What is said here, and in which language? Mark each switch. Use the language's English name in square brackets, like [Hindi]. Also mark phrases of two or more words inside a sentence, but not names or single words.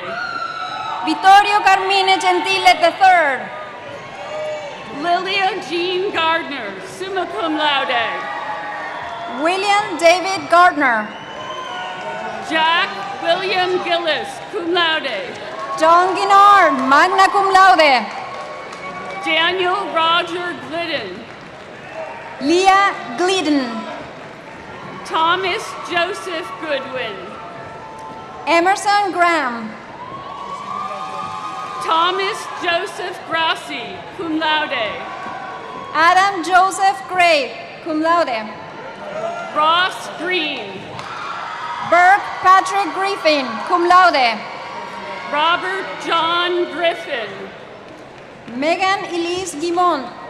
[English] Vittorio Carmine Gentile III. Lilia Jean Gardner, [Latin] summa cum laude. [English] William David Gardner. Jack William Gillis, [Latin] cum laude. [English] John Guinard, [Latin] magna cum laude. [English] Daniel Roger Glidden. Leah Glidden. Thomas Joseph Goodwin. Emerson Graham. Thomas Joseph Grassi, [Latin] cum laude. [English] Adam Joseph Gray, [Latin] cum laude. [English] Ross Green. Burke Patrick Griffin, [Latin] cum laude. [English] Robert John Griffin. Megan Elise Guimont.